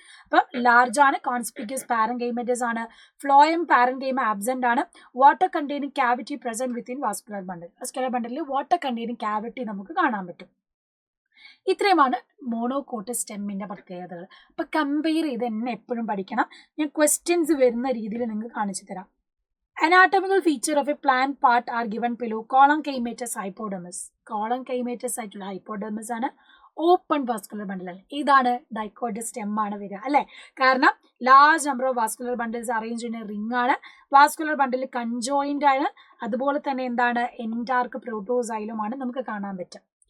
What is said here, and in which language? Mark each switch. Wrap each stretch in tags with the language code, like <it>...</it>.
<ml>അപ്പൊ ലാർജ് ആണ്, കോൺസ്പിക്യൂസ് പാരൻകൈമേറ്റസ് ആണ്, ഫ്ലോയം പാരൻകൈമ ആബ്സെന്റ് ആണ്, water containing cavity present within vascular ബണ്ടിൽ. വാസ്കുലർ ബണ്ടിൽ വാട്ടർ കണ്ടെയ്നിങ് ക്യാവിറ്റി നമുക്ക് കാണാൻ പറ്റും. ഇത്രയുമാണ് മോണോകോട്ട് സ്റ്റെമ്മിന്റെ പ്രത്യേകതകൾ. അപ്പൊ കമ്പയർ ചെയ്ത് എന്നെ എപ്പോഴും പഠിക്കണം. ഞാൻ ക്വസ്റ്റ്യൻസ് വരുന്ന രീതിയിൽ നിങ്ങൾക്ക് കാണിച്ചു തരാം.</ml> <en>Anatomical feature of a plant part are given below. Column keimatous hypodermis.</en> <ml>Column keimatous ആയിട്ടുള്ള ഹൈപ്പോഡെർമിസ് ആണ്, ഓപ്പൺ വാസ്കുലർ ബണ്ടിൽ ആണ്. ഇതാണ് ഡൈക്കോട്ട് സ്റ്റെം ആണ് വരിക അല്ലെ. കാരണം large number of vascular bundles arrange ചെയ്യുന്ന റിംഗ് ആണ്. വാസ്കുലർ ബണ്ടിൽ കൺജോയിന്റ് ആണ്. അതുപോലെ തന്നെ എന്താണ്, എൻടാർക്ക് പ്രോട്ടോസൈലം ആണ് നമുക്ക് കാണാൻ പറ്റുക.</ml>